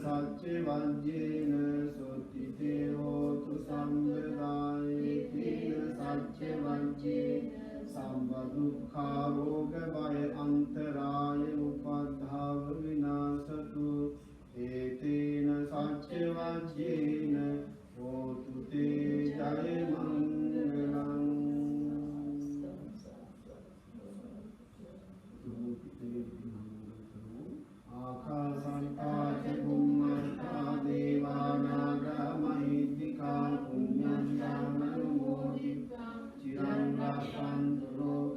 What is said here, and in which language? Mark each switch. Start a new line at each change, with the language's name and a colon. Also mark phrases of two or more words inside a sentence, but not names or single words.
Pali: සච්ච වජ්ජේන සුත්තිතේ හෝතු සම්බදායේ තේන සච්ච වජ්ජේන සම්බ දුක්ඛා රෝග භය අන්තරාය උපද්ධාව විනාශතු ඒතේන සච්ච වජ්ජේන හෝතු තේ ජය මංගලං ආකාසන්තා ච බුම්මන්තා දේවානාගා මහිද්దికා පුඤ්ඤන්තං අනුමෝදිත්වා චිරං රක්ඛන්තු ලෝක